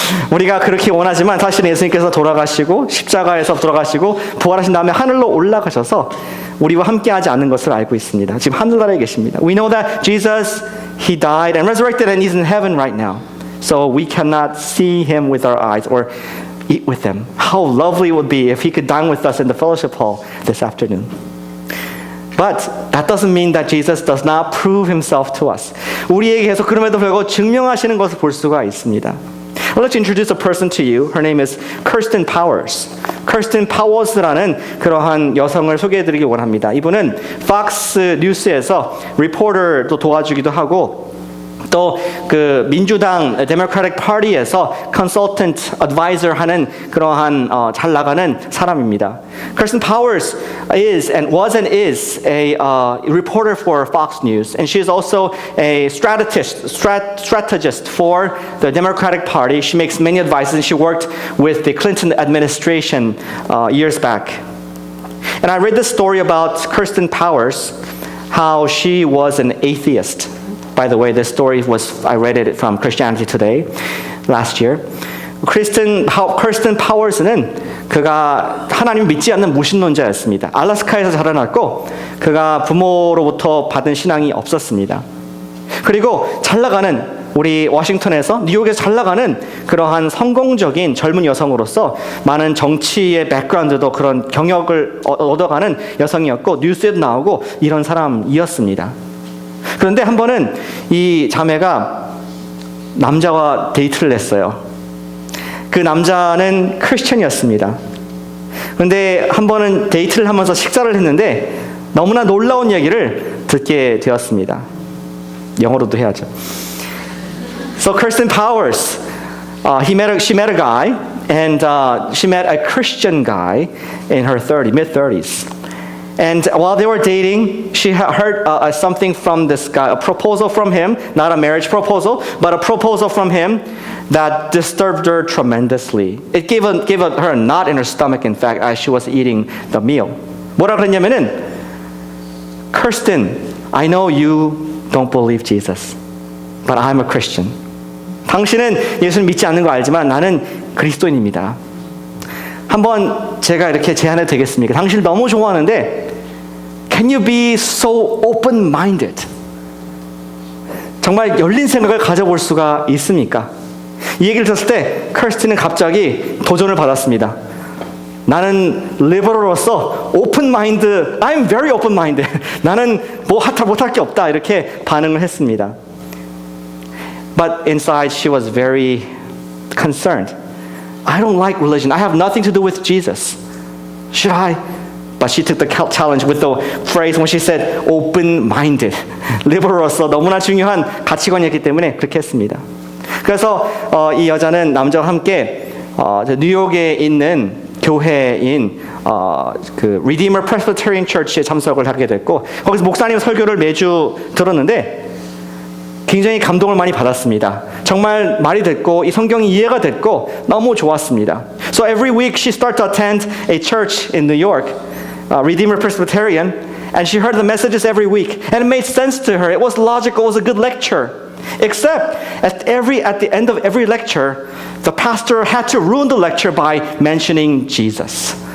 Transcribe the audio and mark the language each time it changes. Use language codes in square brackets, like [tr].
[ko] 우리가 그렇게 원하지만 사실은 예수님께서 돌아가시고 십자가에서 돌아가시고 부활하신 다음에 하늘로 올라가셔서 우리와 함께하지 않는 것을 알고 있습니다. 지금 하늘나라에 계십니다. [en] We know that Jesus, He died and resurrected and He's in heaven right now. So we cannot see Him with our eyes or eat with Him. How lovely it would be if He could dine with us in the fellowship hall this afternoon. But that doesn't mean that Jesus does not prove himself to us. [ko] 우리에게 계속 그럼에도 불구하고 증명하시는 것을 볼 수가 있습니다. [en] I'd like to introduce a person to you. Her name is Kirsten Powers. [ko] Kirsten Powers라는 그러한 여성을 소개해드리기 원합니다. 이분은 Fox 뉴스에서 리포터도 도와주기도 하고 또 그 민주당 Democratic Party에서 consultant advisor 하는 그러한 잘 나가는 사람입니다. [en] Kirsten Powers is and was and is a reporter for Fox News, and she is also a strategist for the Democratic Party. She makes many advices, and she worked with the Clinton administration years back. And I read this story about Kirsten Powers, how she was an atheist. By the way, this story I read it from Christianity Today last year. [ko] Kirsten Powers는 그가 하나님을 믿지 않는 무신론자였습니다. 알래스카에서 자라났고 그가 부모로부터 받은 신앙이 없었습니다. 그리고 잘 나가는 우리 워싱턴에서 뉴욕에서 잘 나가는 그러한 성공적인 젊은 여성으로서 많은 정치의 백그라운드도 그런 경력을 얻어가는 여성이었고 뉴스에도 나오고 이런 사람이었습니다. 그런데 한 번은 이 자매가 남자와 데이트를 했어요. 그 남자는 크리스천이었습니다. 그런데 한 번은 데이트를 하면서 식사를 했는데 너무나 놀라운 이야기를 듣게 되었습니다. 영어로도 해야죠. [en] So Kirsten Powers, she met a guy, and she met a Christian guy in her mid-30s. And while they were dating, she heard something from this guy, a proposal from him, not a marriage proposal, but a proposal from him that disturbed her tremendously. It gave her a knot in her stomach, in fact, as she was eating the meal. [ko] 뭐라 그랬냐면은, [en] Kirsten, I know you don't believe Jesus, but I'm a Christian. [ko] 당신은 예수를 믿지 않는 거 알지만 나는 그리스도인입니다. 한번 제가 이렇게 제안해도 되겠습니까? 당신을 너무 좋아하는데 [en] Can you be so open-minded? [ko] 정말 열린 생각을 가져볼 수가 있습니까? 이 얘기를 들었을 때 크리스틴은 갑자기 도전을 받았습니다. 나는 리버럴로서 [en] open-minded, I'm very open-minded. [ko] 나는 뭐 못할 게 없다 이렇게 반응을 했습니다. [en] But inside she was very concerned. I don't like religion. I have nothing to do with Jesus. Should I? But she took the challenge with the phrase when she said open-minded. [ko] 리버럴로서 너무나 중요한 가치관이었기 때문에 그렇게 했습니다. 그래서 이 여자는 남자와 함께 뉴욕에 있는 교회인 그 Redeemer Presbyterian Church에 참석을 하게 됐고 거기서 목사님 설교를 매주 들었는데 굉장히 감동을 많이 받았습니다. 정말 말이 됐고 이 성경이 이해가 됐고 너무 좋았습니다. [en] So every week she started to attend a church in New York, Redeemer Presbyterian, and she heard the messages every week, and it made sense to her. It was logical. It was a good lecture. Except at the end of every lecture, the pastor had to ruin the lecture by mentioning Jesus.